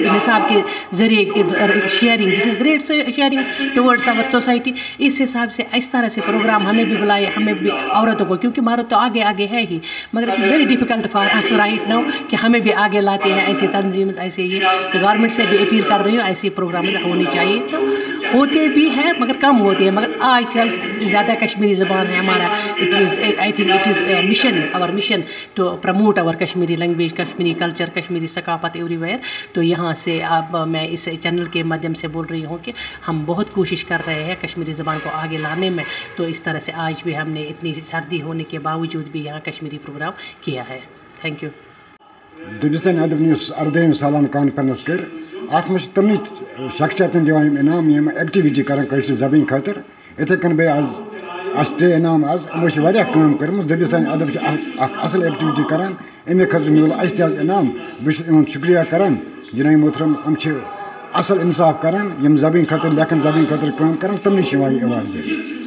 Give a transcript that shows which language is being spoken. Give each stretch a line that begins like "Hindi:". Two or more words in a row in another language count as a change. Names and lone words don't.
Urdu: نصاب کے ذریعے شیئرنگ،
English: this is great sharing towards our society,
Urdu: اس حساب سے اس طرح سے پروگرام ہمیں بھی بلائے، ہمیں بھی عورتوں کو، کیونکہ مرد تو آگے آگے ہے ہی، مگر
English: it is very difficult for us right now
Urdu: کہ ہمیں بھی آگے لاتے ہیں ایسے تنظیمز، ایسے یہ، تو گورنمنٹ سے بھی اپیل کر رہی ہوں ایسے پروگرامز ہونے چاہیے، تو ہوتے بھی ہیں مگر کم ہوتے ہیں، مگر آج کل زیادہ کشمیری زبان ہے ہمارا،
English: it is I think it is mission, our mission to promote our Kashmiri language, Kashmiri culture, Kashmiri ثقافت every where.
Urdu: تو یہاں سے اب میں اس چینل کے مادھیم سے بول رہی ہوں کہ ہم بہت کوشش کر رہے ہیں کشمیری زبان کو آگے لانے میں، تو اس طرح سے آج بھی ہم نے اتنی سردی ہونے کے باوجود بھی یہاں کشمیری پروگرام کیا ہے۔
English: thank you.
Kashmiri: دبستان ادب نیوز 18 سالانہ کانفرنس کر ات مجھ تمنی شخصیتن دِوان انعام یم ایکٹیویٹی کران کٲشِر زبان خاطر، اتھے کن بیٚیہِ آز ترٛےٚ انعام آز یِمو چھِ واریاہ کٲم کٔرمٕژ، دبستان ادب چھِ اکھ اصل ایکٹیویٹی کران، امے خٲطرٕ میوٗل اَسہِ تہِ آز انعام، بہٕ چھُس یِہُنٛد شُکریہ کران جناب محترم، یِم چھِ اصل انصاف کران، یِم زبٲنۍ خٲطرٕ لیکھن زبٲنۍ خٲطرٕ کٲم کران، تِمنٕے چھِ یِوان یہِ ایوارڈ دِنہٕ۔